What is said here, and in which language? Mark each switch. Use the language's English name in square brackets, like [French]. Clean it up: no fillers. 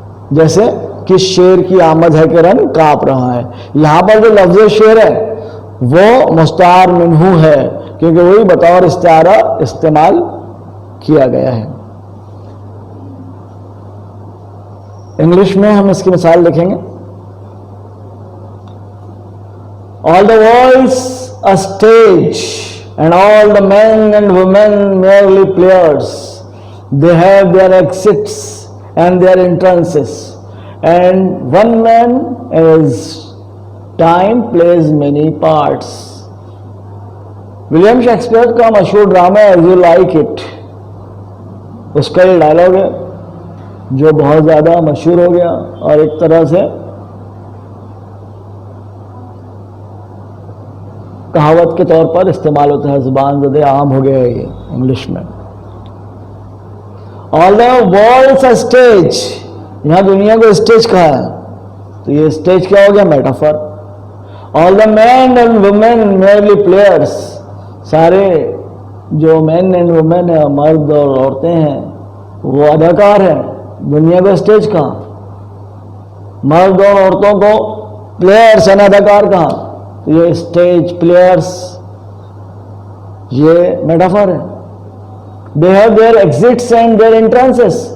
[Urdu] جیسے کس شعر کی آمد ہے کہ رنگ کانپ رہا ہے، یہاں پر جو لفظ شعر ہے وہ مستعار منہ ہے، کیونکہ وہی بطور استعارہ استعمال کیا گیا ہے. انگلش میں ہم اس کی مثال دیکھیں گے. [English] All the world's a stage and all the men and women merely players. They have their exits and their entrances, and one man as time plays many parts. [Urdu] William Shakespeare کا مشہور drama As You Like It، اس کا یہ dialogue ہے جو بہت زیادہ مشہور ہو گیا اور ایک طرح سے کہاوت کے طور پر استعمال ہوتا ہے، زبان زدے عام ہو گیا ہے یہ انگلش میں. [English] all the world's stage, [Urdu] یہاں دنیا کو اسٹیج کہا ہے، تو یہ اسٹیج کیا ہو گیا؟ Metaphor. [English] all the men and women merely players, [Urdu] سارے جو مین اینڈ وومین ہیں، مرد اور عورتیں ہیں، وہ اداکار ہیں. دنیا کو اسٹیج کہاں؟ مرد اور عورتوں کو پلیئرس ہیں، اداکار کہاں؟ یہ اسٹیج پلیئرس یہ میٹافر ہے. [English] They have their exits and their entrances.